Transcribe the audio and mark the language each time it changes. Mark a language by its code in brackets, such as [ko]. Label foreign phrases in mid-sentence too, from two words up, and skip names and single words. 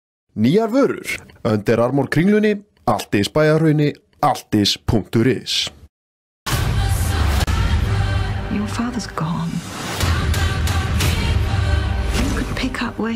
[is] Nýjar vörur, Under Armour Kringlunni, Altis Bæjarhrauni, altis.is. [en] Your father's gone. You could pick up where